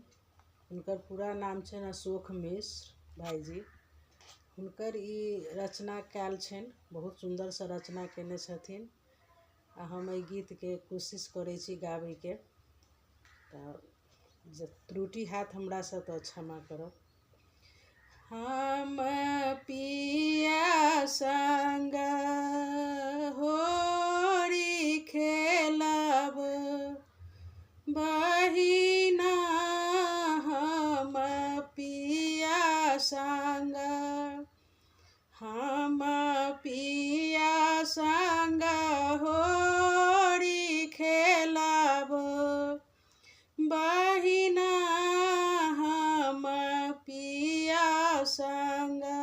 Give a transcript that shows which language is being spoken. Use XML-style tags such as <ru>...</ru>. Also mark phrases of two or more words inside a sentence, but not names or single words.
<mai>हुनकर पूरा नाम छनि अशोक मिश्र भाईजी। हुनकर ई रचना कयल छनि, बहुत सुंदरसँ रचना केने छथिन। आ हम एहि गीतके कोशिश करै छी गाबैके, तऽ त्रुटि हैत हमरासँ तऽ क्षमा करब। हम पिया संग होरी खेलब, बहिना हम पिया संग, हम पिया संग होरी खेलब, बहिना हम पिया संग,</mai>